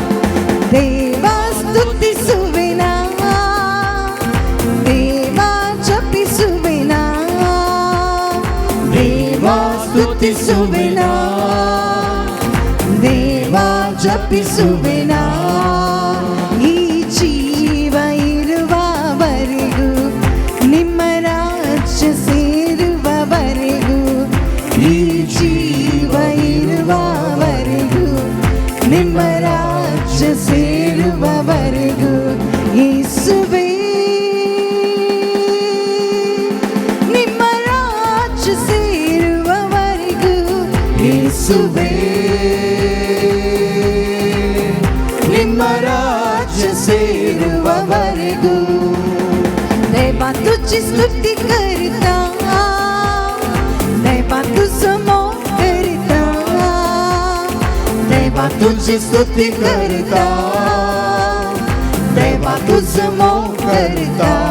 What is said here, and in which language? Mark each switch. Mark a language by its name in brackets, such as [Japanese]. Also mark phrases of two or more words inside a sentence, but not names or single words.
[Konkani] देवा स्तुती सुवेना, देवा जपी सुवेना, देवा स्तुती सुवेना, देवा जपी सुवेना. [Kannada] ಈ ಜೀವ ಇರುವವರೆಗೂ, ನಿಮ್ಮ ರಾಜ್ಯ ಸೇರುವವರೆಗೂ, ಈ ಜೀವ ಇರುವವರೆಗೂ, ನಿಮ್ಮ ರಾಜ್ಯ ಸೇರುವವರೆಗೂ, ಯೇಸುವೇ ನಿಮ್ಮ ರಾಜ್ಯ ಸೇರುವವರೆಗೂ, ಯೇಸುವೇ ನಿಮ್ಮ ರಾಜ್ಯ ಸೇರುವವರೆಗೂ. [Konkani] देवा तुझी स्तुती करता, देवा तुझं मोग करता, देवा तुझी स्तुती करता, देवा तुझं मोग करता.